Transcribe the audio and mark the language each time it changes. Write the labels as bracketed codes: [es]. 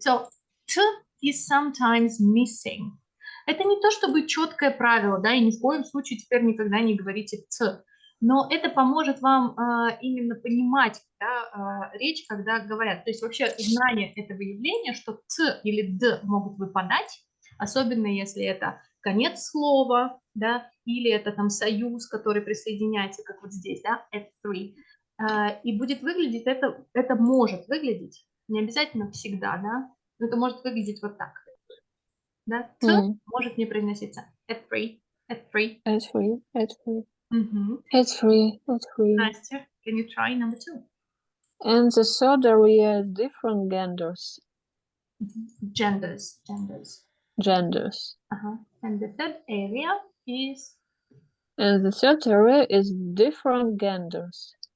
[en] So, t is sometimes missing. [ru] Это не то чтобы четкое правило, да, и ни в коем случае теперь никогда не говорите ц. Но это поможет вам именно понимать, да, речь, когда говорят. То есть вообще знание этого явления, что ц или д могут выпадать, особенно если это конец слова, да, или это там союз, который присоединяется, как вот здесь, да, [en] at three. [ru] И будет выглядеть это может выглядеть, не обязательно всегда, да, но это может выглядеть вот так, да, ц может не произноситься, [en] at three, at three. S3, S3. Мгм. S3, S3. Настя, can you try number 2? And the third area is different genders. Genders. Genders. And the third area is And the third area is different genders.